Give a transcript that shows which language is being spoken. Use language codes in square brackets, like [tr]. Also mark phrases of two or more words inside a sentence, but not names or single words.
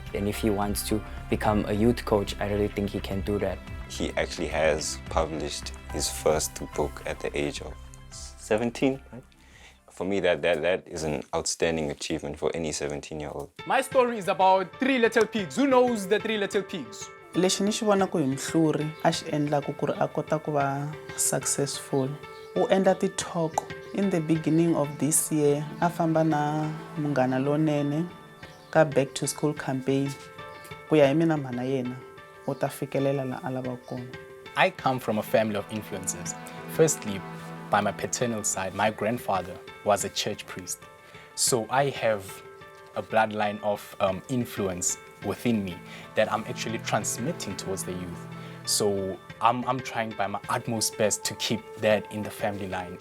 [en] And if he wants to become a youth coach, I really think he can do that. He actually has published his first book at the age of 17, right? For me, that is an outstanding achievement for any 17-year-old. My story is about 3 little pigs. Who knows the 3 little pigs? [ts] Lexi ni xi vonaka hi Muhluri a xi endlaku ku ri a kota ku va successful, u endla ti-talk. [en] In the beginning of this year, [ts] a famba na Munghana Lonene ka [en] back to school campaign. [ts] Ku ya hi mina mhana yena u ta fikelela la a lavaka kona. [en] I come from a family of influences. Firstly, by my paternal side, my grandfather was a church priest. So I have a bloodline of influence within me that I'm actually transmitting towards the youth. So I'm trying by my utmost best to keep that in the family line.